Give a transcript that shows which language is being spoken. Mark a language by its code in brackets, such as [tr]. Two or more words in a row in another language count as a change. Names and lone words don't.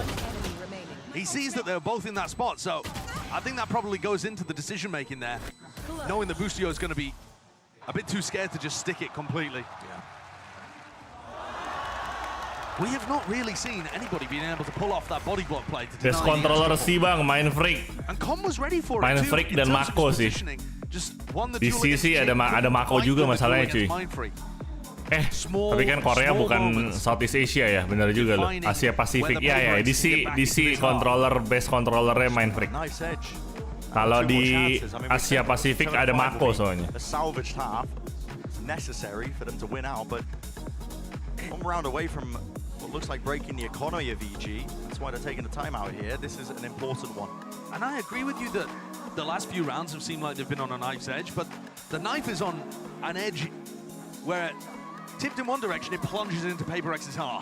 [en] He sees that they're both in that spot, so I think that probably goes into the decision-making there, knowing that Boostio is going to be a bit too scared to just stick it completely. Yeah. We have not really seen anybody being able to pull off that body block play to deny Best controller [id] sih bang, Mindfreak. [en] And Com was ready for it too. [id] Mindfreak dan Mako sih. Di sisi ada Mako juga masalahnya cuy. Tapi kan Korea bukan Southeast Asia ya, benar juga loh. Asia Pasifik ya. [en] DC controller best [id] controllernya Mindfreak. Kalau di Asia Pasifik ada Mako soalnya. [en] Necessary for them to win out, but one round away from what looks like breaking the economy of EG. That's why they're taking the time out here. This is an important one. And I agree with you that the last few rounds have seemed like they've been on a knife's edge, but the knife is on an edge where, tipped in one direction, it plunges into PRX's heart.